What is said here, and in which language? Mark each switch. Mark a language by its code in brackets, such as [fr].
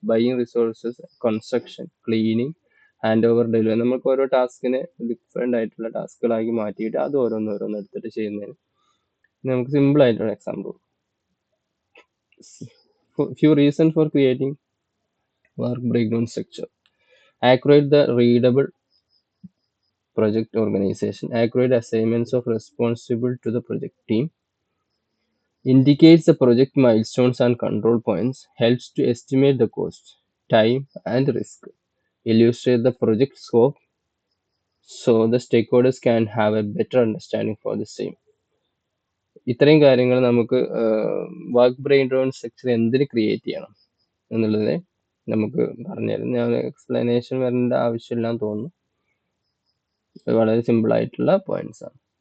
[en] Buying resources, construction, cleaning, hand over, delivery. [ml] നമുക്ക് ഓരോ ടാസ്കിനെ different ആയിട്ടുള്ള ടാസ്കുകളാക്കി മാറ്റിയിട്ട് അത് ഓരോന്ന് എടുത്തിട്ട് ചെയ്യുന്നതിന് നമുക്ക് സിമ്പിൾ ആയിട്ടുള്ള example. [en] Few reason for creating work break down structure. Accurate the readable project organization. Accurate assignments of responsible to the project team. Indicates the project milestones and control points. Helps to estimate the cost, time and risk. Illustrate the project scope so the stakeholders can have a better understanding for the same. [ml] ഇത്രയും കാര്യങ്ങൾ നമുക്ക് work break down structure എന്തിന് create ചെയ്യണം എന്നുള്ളത് നമുക്ക് പറഞ്ഞുതരും. ഞാൻ explanation വരേണ്ട ആവശ്യമില്ലാന്ന് തോന്നുന്നു. വളരെ സിമ്പിൾ ആയിട്ടുള്ള പോയിന്റ്സ് ആണ്.